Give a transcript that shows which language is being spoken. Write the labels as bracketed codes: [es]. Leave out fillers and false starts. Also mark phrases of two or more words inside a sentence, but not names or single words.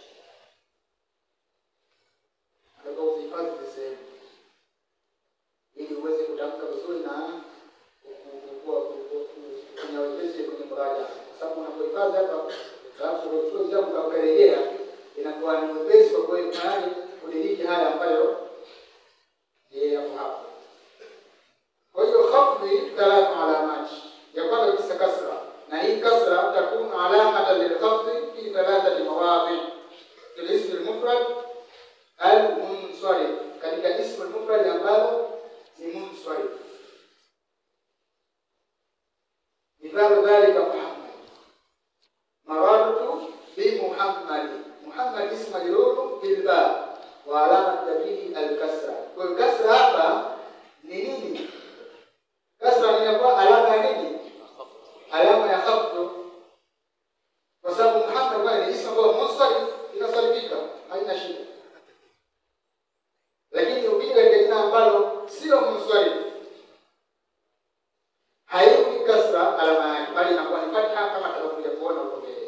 [sw] Nataka uzihifadhi sehemu ili uweze kutamka vizuri na kufanya wepesi kwenye mraja. Kwa sababu unapohifadhi hapa alafu utoe jambo la kurejea, inakuwa ni wepesi kwa kweli mahali kudiriki haya ambayo hapo hapo. Kwa hiyo [ar] الخفض ثلاث علامات. [sw] Ya kwanza kabisa kasra, na hii kasra [ar] تكون علامة للخفض في ثلاثة مواضع في الاسم المفرد المنصرف, [sw] katika [ar] الاسم المفرد [sw] ambalo ni munsarif. [ar] مثال ذلك محمد مررت بمحمد. محمد اسم مجرور بالباء وعلامة جره الكسرة. [sw] Kwa hiyo kasra hapa ni nini? Kasra inakuwa alama ya nini? Alama ya khafd. Kwa sababu Muhammad bwana ni ismu ambao munsarif, inasarifika, haina shida. Lakini ukija katika jina ambalo sio munsarif, haiwi kasra alama yake, bali inakuwa ni fatha kama tutakuja kuona huko mbele.